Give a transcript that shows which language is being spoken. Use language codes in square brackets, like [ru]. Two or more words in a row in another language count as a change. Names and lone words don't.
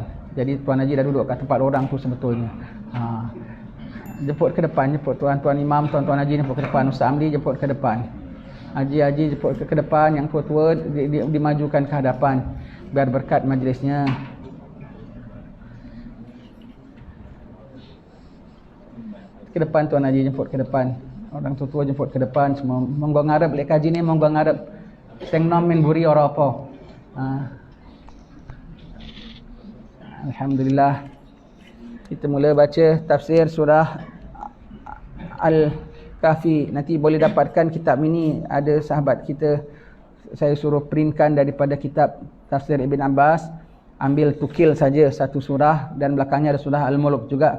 [ms] Jadi tuan haji dah duduk kat tempat orang tu sebetulnya. Jemput ke depan, jemput tuan-tuan imam, tuan-tuan haji jemput ke depan, Ustaz Amdi jemput ke depan. Haji-haji jemput ke depan, yang tua-tua dimajukan ke hadapan biar berkat majlisnya. Ke depan tuan haji jemput ke depan. Orang tua-tua jemput ke depan semua. [jv] Monggo ngarep lek kaji ni, monggo ngarep. Seng nom min buri ora apa. [ms] Alhamdulillah. Kita mula baca tafsir surah Al-Kahfi. Nanti boleh dapatkan kitab ini, ada sahabat kita saya suruh printkan daripada kitab tafsir Ibn Abbas. Ambil tukil saja satu surah dan belakangnya ada surah Al-Mulk juga.